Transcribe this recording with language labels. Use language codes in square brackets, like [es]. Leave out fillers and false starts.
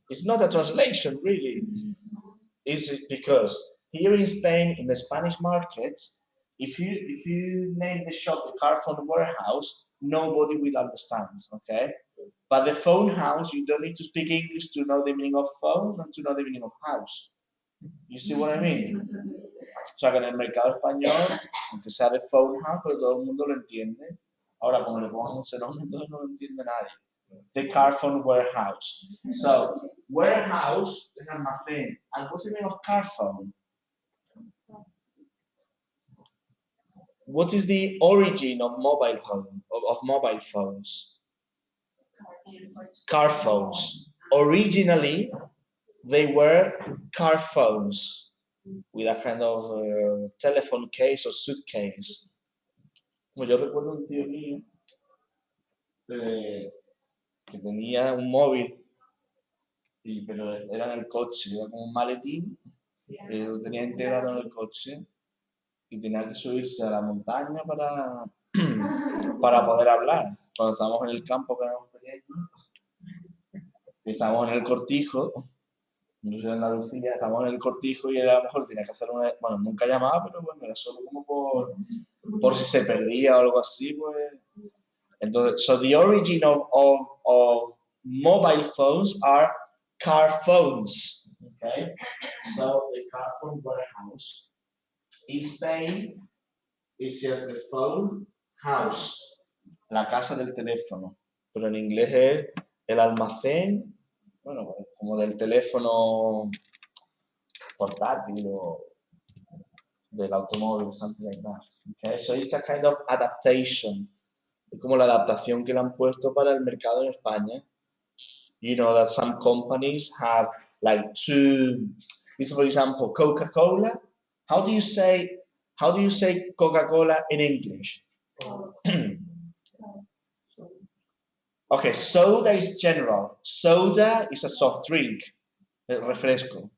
[en] It's not a translation, really. Is because here in Spain, in the Spanish markets, if you name the shop the car phone warehouse, nobody will understand. Okay, but the Phone House, you don't need to speak English to know the meaning of phone and to know the meaning of house. You see what I mean? [es] O sea que en el mercado español, aunque sea de Phone House, pero todo el mundo lo entiende. Ahora, como le pongan ese nombre, entonces no lo entiende nadie. [en] The car phone warehouse. So, warehouse is almacén. And what's the meaning of car phone? What is the origin of mobile phone of mobile phones? Car phones. Originally, they were car phones with a kind of telephone case or suitcase. [es] Como yo recuerdo un tío mío que tenía un móvil, pero era en el coche, era como un maletín, lo tenía integrado en el coche y tenía que subirse a la montaña para poder hablar. Cuando estábamos en el campo, que éramos pequeños, estábamos en el cortijo, yo soy de Andalucía, estábamos en el cortijo y él a lo mejor tenía que hacer una... Bueno, nunca llamaba, pero bueno, era solo como por si se perdía o algo así, pues... Entonces, [en] so the origin of mobile phones are car phones, okay? So the car phone warehouse in Spain is just the phone house, [es] la casa del teléfono, pero en inglés es el almacén, bueno, como del teléfono portátil o del automóvil, [en] something like that. Okay, so it's a kind of adaptation. [es] Es como la adaptación que le han puesto para el mercado en España. [en] You know that some companies have like two. This, for example, Coca-Cola. How do you say Coca-Cola in English? Okay, soda is general. Soda is a soft drink, refresco.